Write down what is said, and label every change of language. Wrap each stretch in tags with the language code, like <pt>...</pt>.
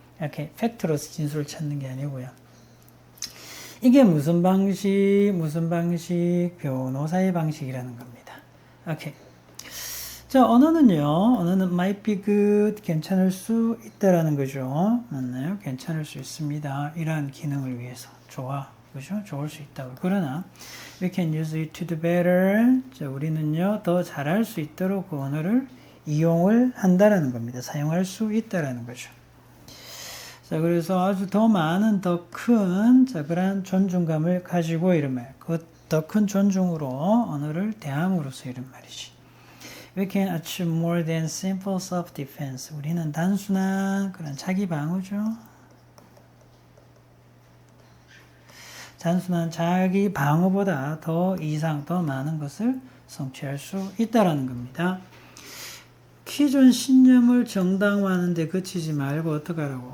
<ko>이렇게 팩트로서 진술을 찾는 게 아니고요. 이게 무슨 방식? 변호사의 방식이라는 겁니다. 오케이. 자, 언어는</ko> <en>might be good,</en> <ko>괜찮을 수 있다라는 거죠. 맞나요? 괜찮을 수 있습니다. 이러한 기능을 위해서. 좋아. 그죠? 좋을 수 있다고. 그러나,</ko> <en>we can use it to do better.</en> <ko>자, 우리는요, 더 잘할 수 있도록 그 언어를 이용을 한다라는 겁니다. 사용할 수 있다라는 거죠. 자, 그래서 아주 더 많은, 더 큰, 자, 그러한 존중감을 가지고 이런 말. 그 더 큰 존중으로 언어를 대함으로써 이런 말이지.</ko> <en>We can achieve more than simple self-defense.</en> <ko>우리는 단순한 그런 자기 방어죠. 단순한 자기 방어보다 더 많은 것을 성취할 수 있다라는 겁니다. 기존 신념을 정당화하는 데 그치지 말고 어떻게 하라고?</ko>